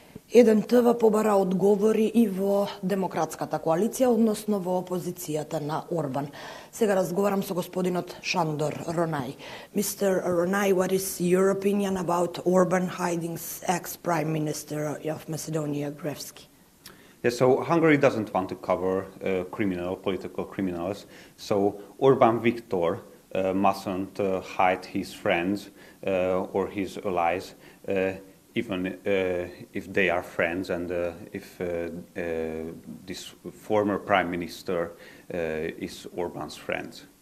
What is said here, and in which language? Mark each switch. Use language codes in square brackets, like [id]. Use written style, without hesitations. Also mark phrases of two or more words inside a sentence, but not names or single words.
[mk] ЕДНТВ побара одговори и во демократската коалиција, односно во опозицијата на Орбан. Сега разговарам со господинот Шандор, Ронаи. [en] Mr. Ronaи, what is your opinion about Orban hiding ex-Prime Minister of Macedonia, Gruevski? Yeah, so Hungary doesn't want to cover political criminals, so Orban Viktor mustn't hide his friends or his allies, even if they are friends and if this former prime minister is Orban's friend.